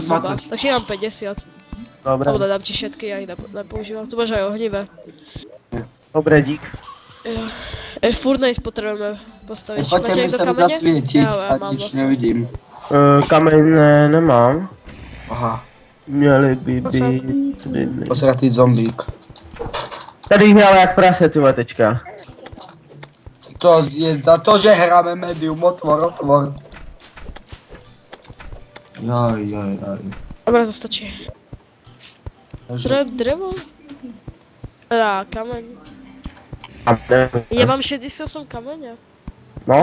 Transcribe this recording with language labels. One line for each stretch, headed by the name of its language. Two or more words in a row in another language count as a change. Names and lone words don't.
Slovak: zhruba. Takže ja mám 50. Dobré, Alebo dám ti všetky, ja ich nepoužívam. Tu máš aj ohnivé. dobré, dík. Furnace potrebujeme postaviť. Poďte mi niekto sem kamene? zasvietiť, Ja
Czech: ať mám
Slovak: nič vlastne. nevidím. Kameň ne, nemám. Aha,
Czech: Měli by být... posratý zombík. Tady jich ale jak prase, ty teďka.
Slovak: To je za to, že hráme medium, otvor. Joj. Dobre, to stačí. Takže, Drevo? Teda, kameň. Ja mám 68 kameňa. No,